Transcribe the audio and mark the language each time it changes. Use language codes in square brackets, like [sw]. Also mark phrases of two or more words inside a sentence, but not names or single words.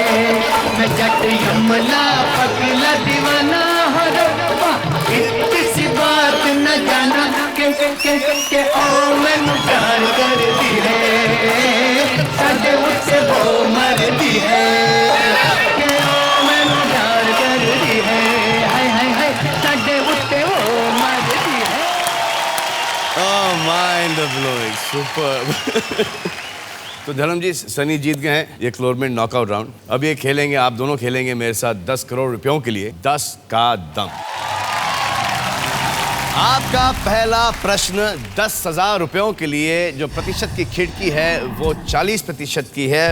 [pa] ਮੈਂ ਜੱਟ ਯਮਲਾ ਪਗਲਾ ਦੀਵਾਨਾ ਹੋ ਰੱਬਾ, ਕਿਸੀ ਬਾਤ ਨ ਜਾਨਾ ਕੇ ਓ ਮੈਨੂ ਪਿਆਰ ਕਰਤੀ ਹੈ, ਸਾਡੇ ਵਿਚ ਓ ਮਰਦੀ ਹੈ, ਕੇ ਓ ਮੈਨੂ ਪਿਆਰ ਕਰਤੀ ਹੈ, ਹਾਏ ਹਾਏ ਹਾਏ, ਸਾਡੇ ਵਿਚ ਓ ਮਰਦੀ ਹੈ। [en] Oh, mind blowing, superb. [hi] तो धर्म जी, सनी जीत गए हैं ये क्लोरमेंट [en] knockout round. [hi] अब ये खेलेंगे, आप दोनों खेलेंगे मेरे साथ 10 करोड़ रुपयों के लिए 10 का दम। आपका पहला प्रश्न 10,000 रुपयों के लिए, जो प्रतिशत की खिड़की है वो 40% की है।